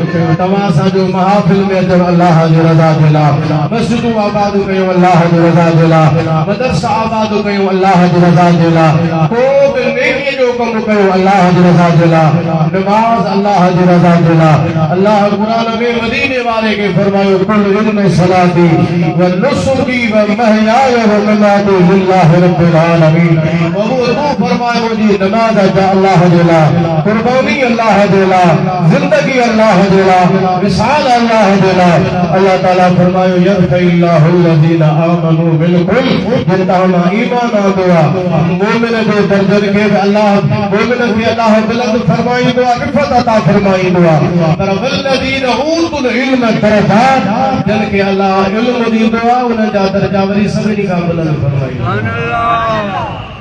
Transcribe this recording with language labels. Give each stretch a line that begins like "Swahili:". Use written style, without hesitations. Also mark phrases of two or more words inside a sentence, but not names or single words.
Sindhi: तव्हां सां जो महफ़िल में अचो अल्लाह जी रज़ा जे लाइ, मस्जिदूं आबाद कयो अल्लाह जी रज़ा जे लाइ, मदरसा आबाद कयो अल्लाह जी रज़ा जे लाइ, को बि नेकी जो कमु कयो अल्लाह जी रज़ा जे लाइ, नमाज़ अल्लाह जी रज़ा जे लाइ। अल्लाह क़ुरान में मदीने वाले के फरमायो
Arabic: قل إن صلاتي و نسكي و محياي و مماتي لله رب العالمين.
Sindhi: वो तू फरमायो जी नमाज अल्लाह जे लाइ, कुर्बानी अल्लाह जे लाइ, जिंदगी अल्लाह जे लाइ, विसाल अल्लाह जे लाइ। अल्लाह ताला फरमायो
Arabic: يرفع الله الذين آمنوا منكم,
Sindhi: जिन तव्हां ईमान आंदो आहे मोमिन जे दर्जन खे अल्लाह मोमिन खे अल्लाह बुलंद फरमाईंदो आहे, रिफ़त अता फरमाईंदो आहे। पर
Arabic: والذين أوتوا العلم درجات,
Sindhi: जिन खे अल्लाह इल्म ॾींदो आहे उन्हनि जा दर्जा वरी सभिनी खां बुलंद फरमाईंदो।